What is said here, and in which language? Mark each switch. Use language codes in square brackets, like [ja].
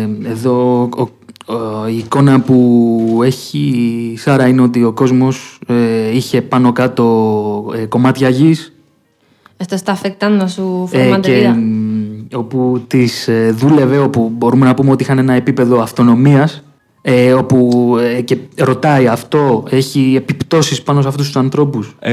[el] Εδώ η εικόνα που έχει η Σάρα είναι ότι ο κόσμος είχε πάνω κάτω κομμάτια γης. [es] Esto está afectando su forma de vida. [el] Όπου τις δούλευε, όπου μπορούμε να πούμε ότι είχαν ένα επίπεδο αυτονομίας, όπου και ρωτάει αυτό, έχει επιπτώσεις πάνω σε αυτούς τους ανθρώπους.